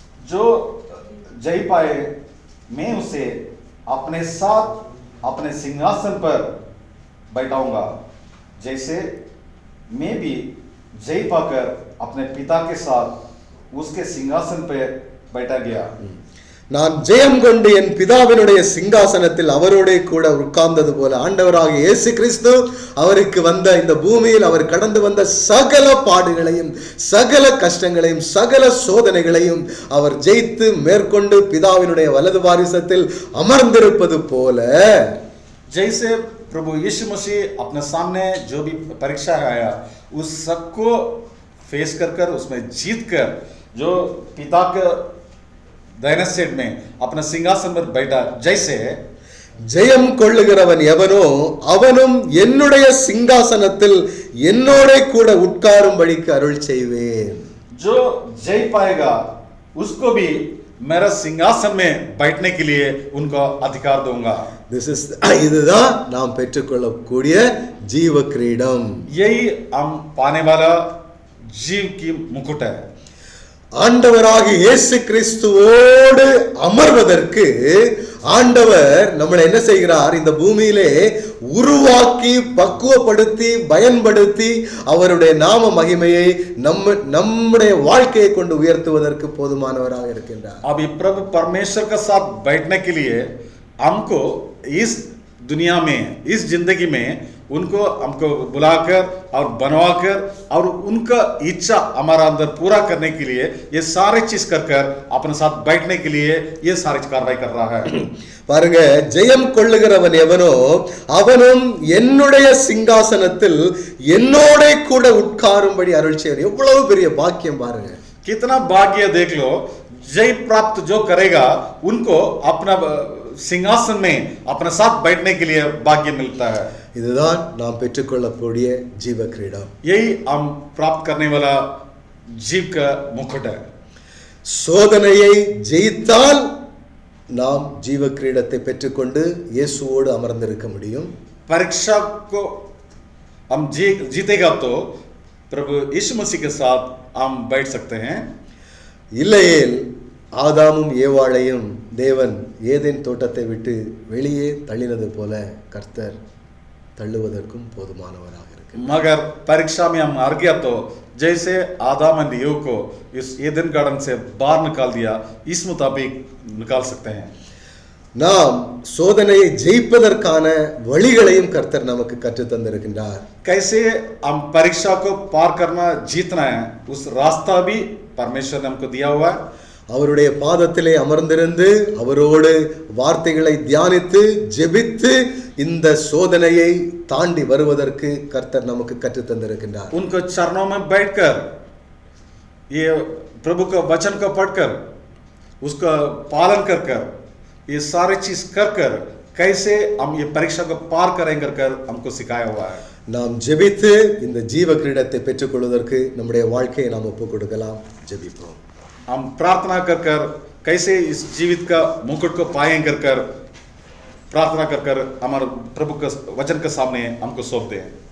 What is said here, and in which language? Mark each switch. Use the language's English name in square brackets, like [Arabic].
[Hindi] जो जय पाए मैं उसे अपने साथ अपने सिंहासन पर बैठाऊंगा, जैसे मैं भी जय पाकर अपने पिता के साथ उसके सिंहासन पर बैठा गया. [Tamil] நான் ஜெயம் கொண்டு என் பிதாவினுடைய சிங்காசனத்தில் அவரோட கூட உட்கார்ந்தது போல ஆண்டவராகிய இயேசு கிறிஸ்து அவருக்கு வந்த இந்த பூமியில் அவர் கடந்து வந்த சகல பாடுகளையும் சகல கஷ்டங்களையும் சகல சோதனைகளையும் அவர் ஜெயித்து மேற்கொண்டு பிதாவினுடைய வலது வாரிசத்தில் அமர்ந்திருப்பது போல [Hindi] जैसे प्रभु यीशु मसीह अपने सामने जो भी परीक्षा आया उस सबको फेस कर उसमें जीत कर जो पिता के दाहिने साइड में अपना सिंहासन पर बैठा, जैसे [Tamil] ஜெயம் கொள்ளுகிறவன் எவனோ அவனும் என்னுடைய சிங்காசனத்தில் என்னோட கூட உட்காரும்படிக்கு அருள் செய்வேன். [Hindi] जो जय पाएगा उसको भी मेरा सिंहासन में बैठने के लिए उनको अधिकार दूंगा. [Tamil] இதுதான் நாம் பெற்றுக்கொள்ளக்கூடிய ஜீவ கிரீடம். [Hindi] यही हम पाने वाला जीव की मुकुट है. [Tamil] ஆண்டவராகிய இயேசு கிறிஸ்துவோடு அமர்வதற்கு ஆண்டவர் நம்மளை என்ன செய்கிறார், இந்த பூமியிலே உருவாக்கி பக்குவப்படுத்தி பயன்படுத்தி அவருடைய நாம மகிமையை நம்முடைய வாழ்க்கையை கொண்டு உயர்த்துவதற்கு போதுமானவராக இருக்கின்றார். [Hindi] अभी प्रभु परमेश्वर के साथ बैठने के लिए हमको इस दुनिया में, इस जिंदगी में हमको बुलाकर और बनवाकर और उनका इच्छा हमारा अंदर पूरा करने के लिए ये सारे चीज कर अपने साथ बैठने के लिए ये सारी कार्रवाई कर रहा है. [Tamil] பாருங்க, ஜெயம் கொள்ளுகிறவன் எவனோ அவனும் என்னுடைய சிங்காசனத்தில் என்னோட கூட உட்காரும்படி அருள் செய்வார். எவ்வளவு பெரிய பாக்கியம் பாருங்க. [Hindi] कितना भाग्य देख लो. जय प्राप्त जो करेगा उनको अपना सिंहासन में अपने साथ बैठने के लिए भाग्य मिलता है. [Tamil] இதுதான் நாம் பெற்றுக்கொள்ளக்கூடிய ஜீவ கிரீடம். [Hindi] यही हम प्राप्त करने वाला जीव का मुकुट है. [Tamil] சோதனையை ஜெயித்தால் நாம் ஜீவ கிரீடத்தை பெற்றுக்கொண்டு இயேசுவோடு அமர்ந்திருக்க முடியும். [Hindi] परीक्षा को हम जीतेगा तो प्रभु यीशु मसीह के साथ हम बैठ सकते हैं. [Tamil] இல்லையேல் ஆதாமும் ஏவாளையும் தேவன் ஏதேன் தோட்டத்தை விட்டு வெளியே தள்ளினது போல கர்த்தர் தள்ளுவதற்கும் போதுமானவராக இருக்கிறார். [Hindi] मगर परीक्षा में हम हार गया तो जैसे आदम और ईव को इस एदन गार्डन से बाहर निकाल दिया, इस मुताबिक निकाल सकते हैं. [Tamil] நாம் சோதனையை ஜெயிப்பதற்கான வழிகளையும் கர்த்தர் நமக்கு கற்று தந்திருக்கின்றார். [Hindi] कैसे हम परीक्षा को पार करना, जीतना है, उस रास्ता भी परमेश्वर ने हमको दिया हुआ है. [Tamil] அவருடைய பாதத்திலே அமர்ந்திருந்து அவரோடு வார்த்தைகளை தியானித்து ஜெபித்து இந்த சோதனையை தாண்டி வருவதற்கு கர்த்தர் நமக்கு கற்று தந்திருக்கின்றார். [Hindi] उनको चरणों में बैठकर ये प्रभु का वचन को पढ़कर उसका पालन कर ये सारे चीज कर कैसे हम ये परीक्षा को पार करेंगे कर हमको सिखाया हुआ है. [Tamil] நாம் ஜெபித்து இந்த ஜீவ கிரீடத்தை பெற்றுக்கொள்வதற்கு நம்முடைய வாழ்க்கையை நாம் ஒப்புக் கொடுக்கலாம். ஜெபிப்போம். [Hindi] हम प्रार्थना कर कैसे इस जीवित का मुकुट को पाएंगे कर प्रार्थना कर हमारे प्रभु का वचन के सामने हमको सौंप दें.